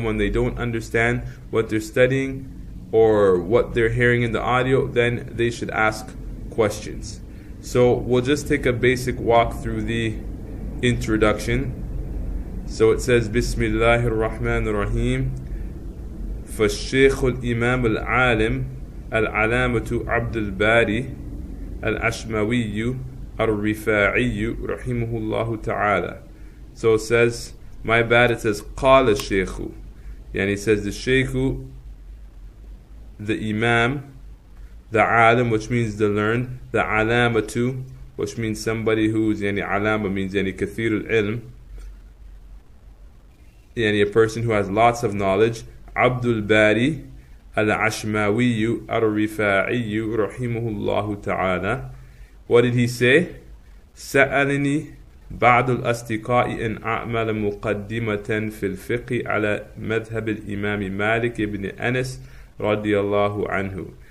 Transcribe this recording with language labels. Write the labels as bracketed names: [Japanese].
[English] And when they don't understand what they're studying or what they're hearing in the audio, then they should ask questions. So we'll just take a basic walk through the introduction. So it says, Bismillahir Rahmanir Rahim. [Arabic] فالشيخ الإمام العالم العلامة عبد الباري الأشماوي الرفاعي رحمه الله تعالى. [English] So it says, my bad, it says [Arabic] قال الشيخ, يعني [English] it says the Shaykh, the Imam, the Alim, which means the learned, the Alamatu, which means somebody who's, يعني Alama means [Arabic] يعني كثير العلم, يعني [English] a person who has lots of knowledge, Abdul Bari al-Ashmaawiyyah al-Rifaa'iyyah rahimahullahu ta'ala. What did he say? [Arabic] سألني بعض الأصدقاء أن أعمل مقدمة في الفقه على مذهب الإمام مالك بن أنس رضي الله عنه.